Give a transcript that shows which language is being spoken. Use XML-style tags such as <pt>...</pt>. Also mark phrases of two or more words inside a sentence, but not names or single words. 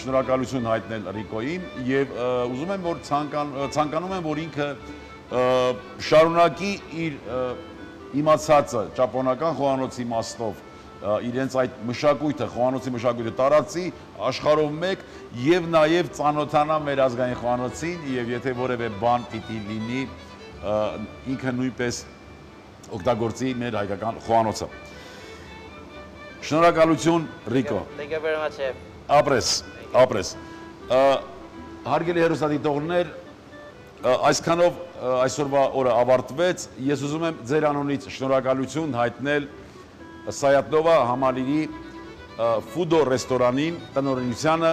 <hy>շնորհակալություն հայտնել Ռիկոին եւ ուզում եմ որ ցանկանում եմ որ ինքը շարունակի իր իմացածը ճապոնական խոհանոցի իմաստով իրենց այդ մշակույթը, խոհանոցի մշակույթը տարածի աշխարհով մեկ եւ նաեւ ծանոթանա մեր ազգային խոհանոցին եւ եթե որևէ բան պիտի լինի ինքը նույնպես օգտագործի մեր հայկական խոհանոցը։ Շնորհակալություն Ռիկո։</hy> <en>Thank you very much, chef.</en> <hy>Ապրես։ Հարգելի հեռուստադիտողներ, այսքանով այսօրվա օրը ավարտվեց, ես ուզում եմ ձեր անունից շնորհակալություն հայտնել Սայատնովա համալիրի Ֆուդո ռեստորանին, տնօրինությանը</hy>